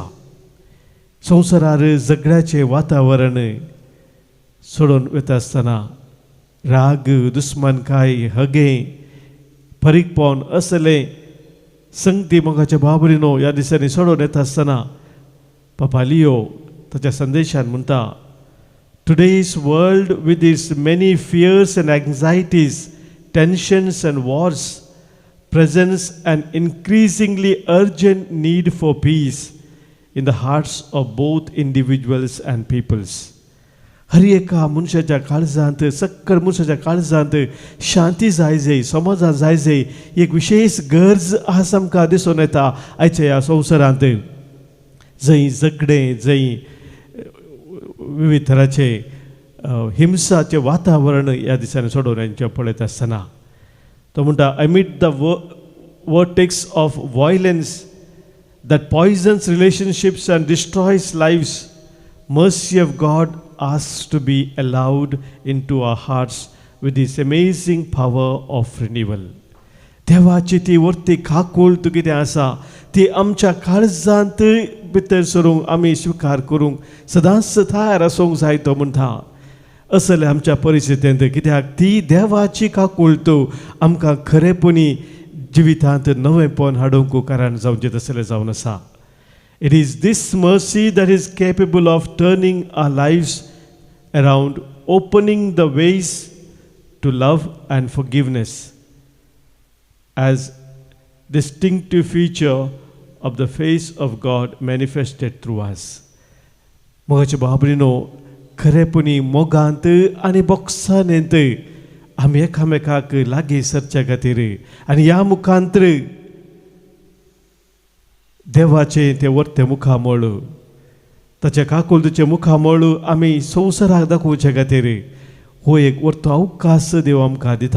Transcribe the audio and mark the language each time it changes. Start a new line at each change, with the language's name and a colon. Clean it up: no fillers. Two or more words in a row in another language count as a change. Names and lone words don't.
Konkani: संवसारार झगड्याचें वातावरण सोडून वता आसतना राग दुस्मानकाय हगे फरीकपण असलें संगती मोगाच्या बाबरीनो ह्या दिसांनी सोडून येता आसतना पापा लियो ताच्या संदेशान म्हणटा
English: Today's world with its many fears and anxieties tensions and wars presents an increasingly urgent need for peace in the hearts of both individuals and peoples.
Konkani: हर एका मनशाच्या काळजांत सक्कळ मनशाच्या काळजांत शांती जाय जाय समाधान जाय जाय एक विशेष गरज आसा आमकां दिसून येता आयच्या ह्या संवसारांत. जंय झगडें जंय विविध तराचे हिंसाचें वातावरण ह्या दिसांनी सोडून येवचें पळयत आसतना तो म्हणटा
English: amid the vortex of violence that poisons relationships and destroys lives, mercy of God asks to be allowed into our hearts with this amazing power of renewal.
Konkani: देवाची ती वर्ती काकूळ तूं कितें आसा ती आमच्या काळजांत भितर सरूंक आमी स्विकार करूंक सदांच तयार आसूंक जाय. तो म्हणटा असले आमच्या परिस्थितींत कित्याक ती देवाची काकूळ तूं आमकां खरेपणी जिवितांत नवेंपण हाडूंक कारण जावचें तसलें जावन आसा.
English: It is this mercy that is capable of turning our lives around, opening the ways to love and forgiveness as distinctive feature of the face of God manifested through us.
Konkani: मोगाच्या बाबरीनो खरेपणी मोगांत आनी बक्षानेंत आमी एकामेकाक लागीं सरचे खातीर आनी ह्या मुखांतर देवाचे ते वर्ते मुखामळ ताच्या काकुलतेचे मुखामळ आमी संवसाराक दाखोवचे खातीर हो एक वर्तो अवकाश देव आमकां दिता.